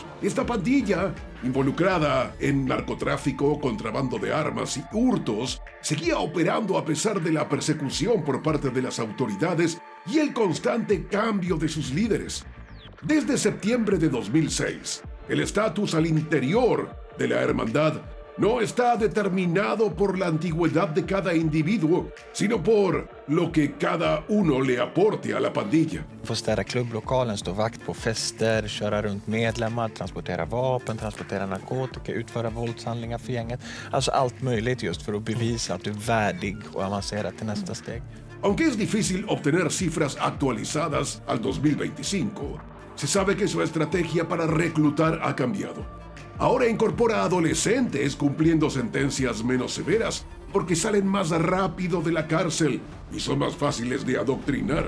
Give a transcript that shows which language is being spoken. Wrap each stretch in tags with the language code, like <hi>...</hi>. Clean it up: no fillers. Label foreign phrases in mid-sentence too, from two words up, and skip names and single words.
<es>Esta pandilla, involucrada en narcotráfico, contrabando de armas y hurtos, seguía operando a pesar de la persecución por parte de las autoridades y el constante cambio de sus líderes. Desde septiembre de 2006, el estatus al interior de la hermandad no está determinado por la antigüedad de cada individuo, sino por lo que cada uno le aporte a la pandilla.</es> <sv>Få städa klubblokalen, stå vakt på fester, köra runt medlemmar, transportera vapen, transportera narkotika, utföra våldshandlingar för gänget. Alltså allt möjligt just för att bevisa att du är värdig och avancera till nästa steg.</sv> <es>Aunque es difícil obtener cifras actualizadas al 2025, se sabe que su estrategia para reclutar ha cambiado. Ahora incorpora adolescentes cumpliendo sentencias menos severas porque salen más rápido de la cárcel y son más fáciles de adoctrinar.</es>